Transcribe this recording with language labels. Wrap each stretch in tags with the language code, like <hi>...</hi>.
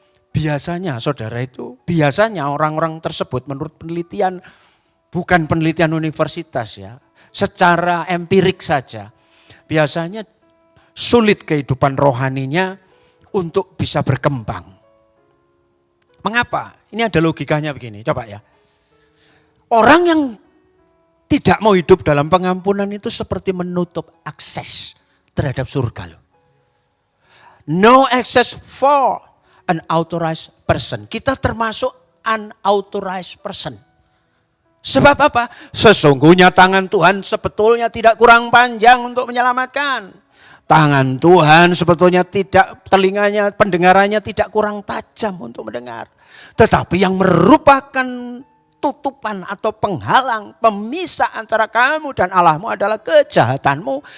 <id>Biasanya orang-orang tersebut menurut penelitian, bukan penelitian universitas ya, secara empirik saja, biasanya sulit kehidupan rohaninya untuk bisa berkembang. Mengapa? Ini ada logikanya begini, coba ya. Orang yang tidak mau hidup dalam pengampunan itu seperti menutup akses terhadap surga loh.</id> <en>No access for an authorized person.</en> <id>Kita termasuk unauthorized person. Sebab apa? Sesungguhnya tangan Tuhan sebetulnya tidak kurang panjang untuk menyelamatkan. Tangan Tuhan sebetulnya tidak, telinganya, pendengarannya tidak kurang tajam untuk mendengar. Tetapi yang merupakan tutupan atau penghalang, pemisah antara kamu dan Allahmu adalah kejahatanmu.</id>